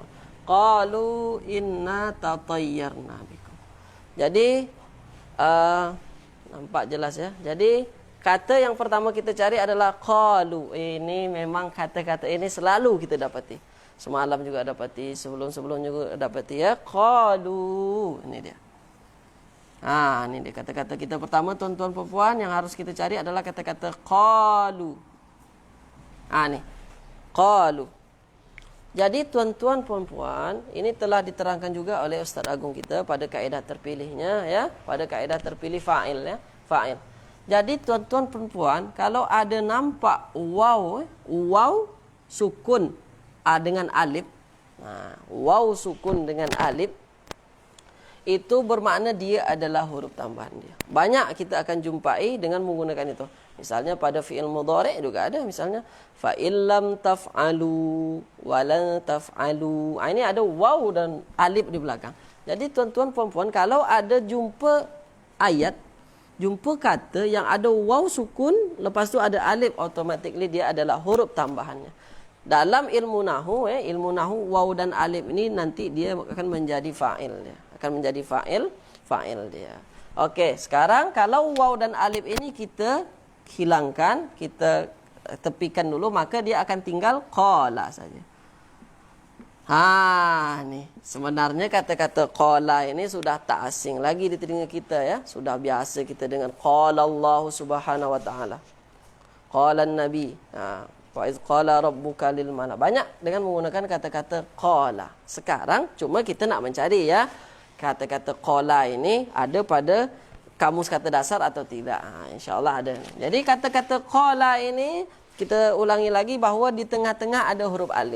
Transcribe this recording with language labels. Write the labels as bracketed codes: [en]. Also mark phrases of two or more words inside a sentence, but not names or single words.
[ar] قالوا إنا تطيرنا بكم. [ms] Jadi nampak jelas ya. Jadi kata yang pertama kita cari adalah qalu. Ini memang kata-kata ini selalu kita dapati. Semalam juga dapati, sebelum-sebelum juga dapati ya. Qalu. Ini dia. Ini dia kata-kata kita pertama tuan-tuan perempuan yang harus kita cari adalah kata-kata qalu. Nih. Qalu. Jadi tuan-tuan puan-puan, ini telah diterangkan juga oleh Ustaz Agung kita pada kaedah terpilihnya ya, pada kaedah terpilih fa'il ya, fa'il. Jadi tuan-tuan puan-puan, kalau ada nampak waw sukun dengan alif. Waw sukun dengan alif itu bermakna dia adalah huruf tambahan dia. Banyak kita akan jumpai dengan menggunakan itu. Misalnya pada [ar] فعل مضارع' [ms] juga ada, misalnya [ar] فإن لم تفعلوا ولن تفعلوا. [ms] Ini ada waw dan alif di belakang. Jadi tuan-tuan puan-puan, kalau ada jumpa ayat, jumpa kata yang ada waw sukun, lepas tu ada alif, automatically dia adalah huruf tambahannya. Dalam ilmu nahu waw dan alif ini nanti dia akan menjadi fa'il dia. Akan menjadi fa'il dia. Okey, sekarang kalau waw dan alif ini kita hilangkan, kita tepikan dulu, maka dia akan tinggal qala saja. Nih, sebenarnya kata-kata qala ini sudah tak asing lagi di telinga kita ya. Sudah biasa kita dengar [ar] قال الله سبحانه وتعالى. قال النبي. وإذ قال ربك للملائكة. [ms] Banyak dengan menggunakan kata-kata qala. Sekarang cuma kita nak mencari ya, kata-kata qala ini ada pada kamus kata dasar atau tidak. InsyaAllah ada. Jadi kata-kata qala ini kita ulangi lagi bahawa di tengah-tengah ada huruf alif.